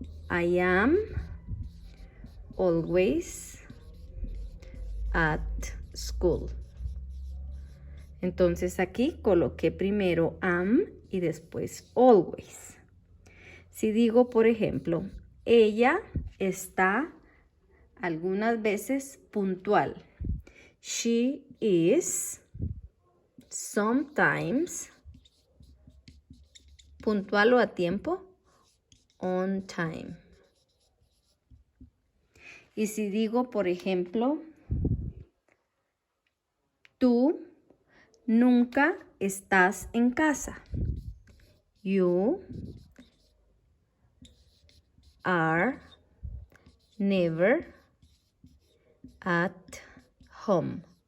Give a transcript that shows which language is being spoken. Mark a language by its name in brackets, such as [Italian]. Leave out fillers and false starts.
[English] I am always at school. [Spanish] Entonces aquí coloqué primero am y después always. Si digo, por ejemplo, ella está algunas veces puntual. [English] She is sometimes [Spanish] puntual o a tiempo, [English] on time. [Spanish] Y si digo, por ejemplo, tú nunca estás en casa. [English] You are never at home.